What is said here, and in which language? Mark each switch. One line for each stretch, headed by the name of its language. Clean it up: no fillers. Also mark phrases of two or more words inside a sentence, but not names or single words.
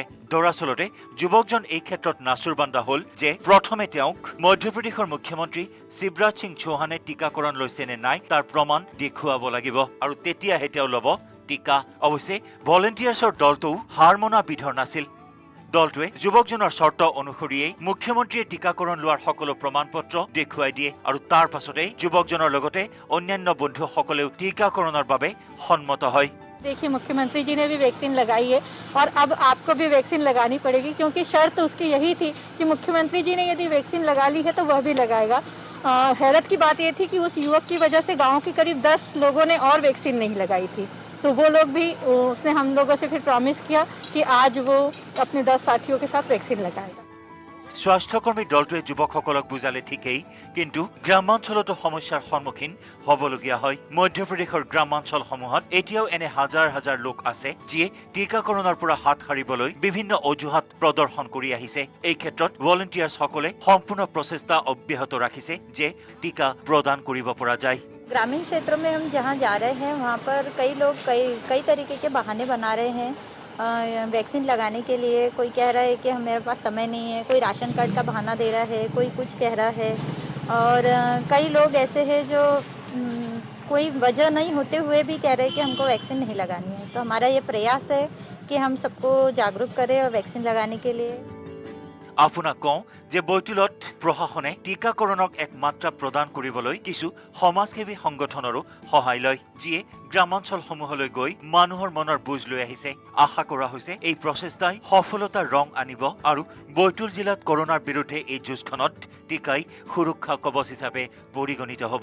Assamese: দৰাচলতে যুৱকজন এই ক্ষেত্ৰত নাচুৰবান্দা হ'ল যে প্ৰথমে তেওঁক মধ্যপ্ৰদেশৰ মুখ্যমন্ত্ৰী শিৱৰাজ সিং চৌহানে টীকাকৰণ লৈছে নে নাই তাৰ প্ৰমাণ দেখুৱাব লাগিব, আৰু তেতিয়াহে তেওঁ ল'ব টীকা। অৱশ্যে ভলেণ্টিয়াৰ্ছৰ দলটোও হাৰ মনা বিধৰ নাছিল। দলটোৱে যুৱকজনৰ চৰ্ত অনুসৰিয়েই মুখ্যমন্ত্ৰীয়ে টীকাকৰণ লোৱাৰ সকলো প্ৰমাণ পত্ৰ দেখুৱাই দিয়ে, আৰু তাৰ পাছতেই যুৱকজনৰ লগতে অন্যান্য বন্ধুসকলেও টীকাকৰণৰ বাবে সন্মত হয়।
Hindi: देखिए, मुख्यमंत्री जी ने भी वैक्सीन लगाई है और अब आपको भी वैक्सीन लगानी पड़ेगी, क्योंकि शर्त उसकी यही थी कि मुख्यमंत्री जी ने यदि वैक्सीन लगा ली है तो वह भी लगाएगा। हैरत की बात ये थी कि उस युवक की वजह से गांव के करीब 10 लोगों ने और वैक्सीन नहीं लगाई थी, तो वो लोग भी, उसने हम लोगों से फिर प्रॉमिस किया कि आज वो अपने 10 साथियों के साथ वैक्सीन लगाएगा।
Assamese: স্বাস্থ্যকৰ্মীৰ দলটোৱে যুৱকসকলক বুজালে ঠিকেই, কিন্তু গ্ৰামাঞ্চলতো সমস্যাৰ সন্মুখীন হ'বলগীয়া হয়। মধ্যপ্ৰদেশৰ গ্ৰামাঞ্চলসমূহত এতিয়াও এনে হাজাৰ হাজাৰ লোক আছে যিয়ে টীকাকৰণৰ পৰা হাত সাৰিবলৈ বিভিন্ন অজুহাত প্ৰদৰ্শন কৰি আহিছে। এই ক্ষেত্ৰত ভলেণ্টিয়াৰ্ছসকলে সম্পূৰ্ণ প্ৰচেষ্টা অব্যাহত ৰাখিছে যে টিকা প্ৰদান কৰিব পৰা যায়।
Hindi: ग्रामीण क्षेत्रों में हम जहाँ जा रहे हैं वहाँ पर कई लोग कई तरीके के बहाने बना रहे हैं वैक्सीन लगाने के लिए। कोई कह रहा है कि मेरे पास समय नहीं है, कोई राशन कार्ड का बहाना दे रहा है, कोई कुछ कह रहा है, और कई लोग ऐसे हैं जो कोई वजह नहीं होते हुए भी कह रहे हैं कि हमको वैक्सीन नहीं लगानी है। तो हमारा ये प्रयास है कि हम सबको जागरूक करें और वैक्सीन लगाने के लिए।
Assamese: আপোনাক কওঁ যে বৈতুলত প্ৰশাসনে টীকাকৰণক এক মাত্ৰা প্ৰদান কৰিবলৈ কিছু সমাজসেৱী সংগঠনৰো সহায় লয়, যিয়ে গ্ৰামাঞ্চলসমূহলৈ গৈ মানুহৰ মনৰ বুজ লৈ আহিছে। আশা কৰা হৈছে এই প্ৰচেষ্টাই সফলতাৰ ৰং আনিব আৰু বৈতুল জিলাত কৰোনাৰ বিৰুদ্ধে এই যুঁজখনত টীকাই সুৰক্ষা কবচ হিচাপে পৰিগণিত হ'ব।